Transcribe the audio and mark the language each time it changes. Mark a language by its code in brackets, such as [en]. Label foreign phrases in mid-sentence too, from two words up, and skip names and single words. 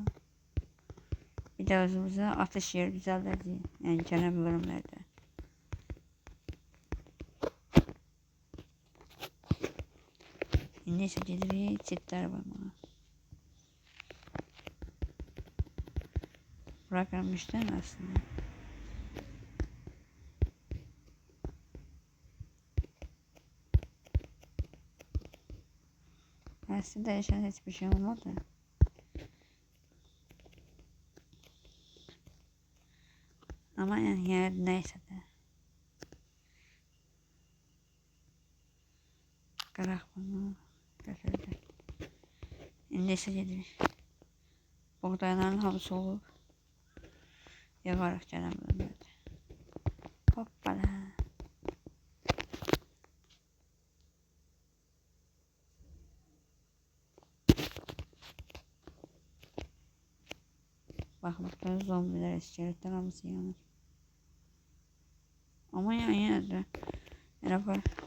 [az] Bir də özümüzə atış yeri düzəldəcəyik. Yəni gələn bölümlərdə. İndi isə gedirik çitlər qoymağa. Bura gəlmişdən aslında. Aslında dəyişən heç bir şey olmadı. [tr] Ama yani yer neyse de. [az] Qıraq bunu götürdük. İndi isə gedirik. Buğdayların hamısı olub. Yığarıq gələn bölümlərdə. Hoppala. [tr] Bak burada zombiler, iskeletler [az] hamısı yanır. [tr] Ama yani yine de var.